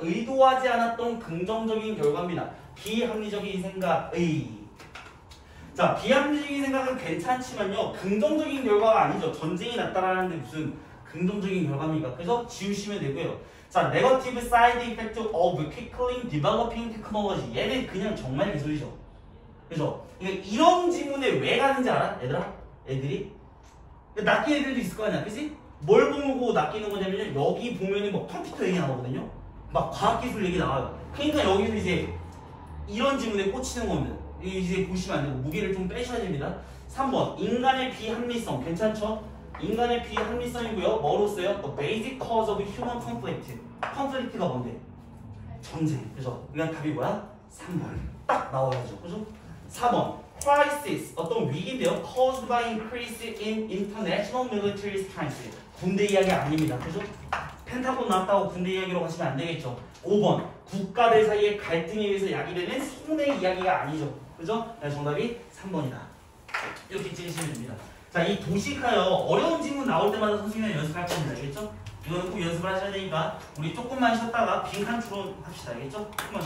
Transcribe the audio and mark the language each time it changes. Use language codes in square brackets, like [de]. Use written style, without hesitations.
[ko] 의도하지 않았던 긍정적인 결과입니다. 비합리적인 생각의. 자, 비합리적인 생각은 괜찮지만요. 긍정적인 결과가 아니죠. 전쟁이 났다라는데 무슨 긍정적인 결과입니까? 그래서 지우시면 되고요. [en] 자, negative side effect of quickly developing technology. [ko] 얘는 그냥 정말 기술이죠. 그죠? 그러니까 이런 지문에 왜 가는지 알아? 얘들아? 애들이? 낚이는 애들도 있을 거 아니야. 그치? 뭘 보고 낚이는 거냐면요. 여기 보면은 뭐 컴퓨터 얘기 나오거든요. 막 과학기술 얘기 나와요. 그러니까 여기서 이제 이런 지문에 꽂히는 겁니다. 이제 보시면 안 되고 무게를 좀 빼셔야 됩니다. 3번 인간의 비합리성 괜찮죠? 인간의 비합리성이고요. 뭐로써요? [en] The basic cause of human conflict. [ko] conflict가 뭔데? 전쟁. 그죠? 그냥 답이 뭐야? 3번. 딱 나와야죠. 그죠? 4번 crisis 어떤 위기인데요. [en] caused by increase in international military strength. [ko] 군대 이야기 아닙니다. 그죠? 펜타곤 나왔다고 군대 이야기로 가시면 안 되겠죠. 5번 국가들 사이의 갈등에 의해서 야기되는 손해 이야기가 아니죠. 그죠? 네, 정답이 3번이다. 이렇게 찍으시면 됩니다. 자, 이 도식하여 어려운 질문 나올 때마다 선생님이 연습할 겁니다. 알겠죠? 이거는 꼭 연습을 하셔야 되니까 우리 조금만 쉬었다가 빈칸 추론 합시다. 알겠죠? 조금만